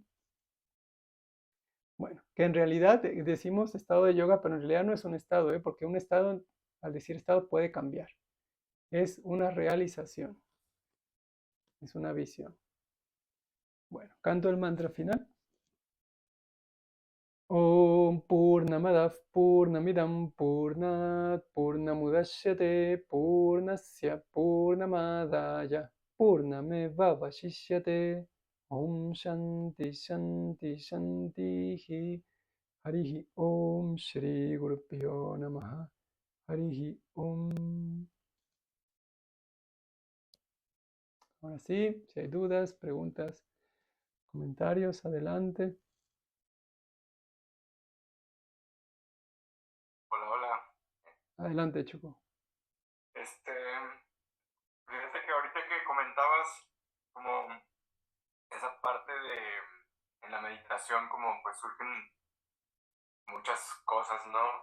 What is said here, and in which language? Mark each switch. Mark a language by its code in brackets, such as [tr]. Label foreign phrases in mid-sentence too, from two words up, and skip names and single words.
[es] Bueno, que en realidad decimos estado de yoga, pero en realidad no es un estado, porque un estado, al decir estado, puede cambiar. Es una realización, es una visión. Bueno, canto el mantra final. [sa] ॐ पूर्णमदव् पूर्णमिदम् पूर्णात् पूर्णमुदश्यते पूर्णस्य पूर्णमादय पूर्णमेव वशिष्यते ॐ शान्ति शान्ति शान्तिः हरिः ॐ श्री गुरुभ्यो नमः हरिः ॐ. [es] Ahora sí, si hay dudas, preguntas, comentarios, adelante. Hola, hola. Adelante, Choco. Fíjate que ahorita que comentabas como esa parte de en la meditación como pues surgen muchas cosas, ¿no?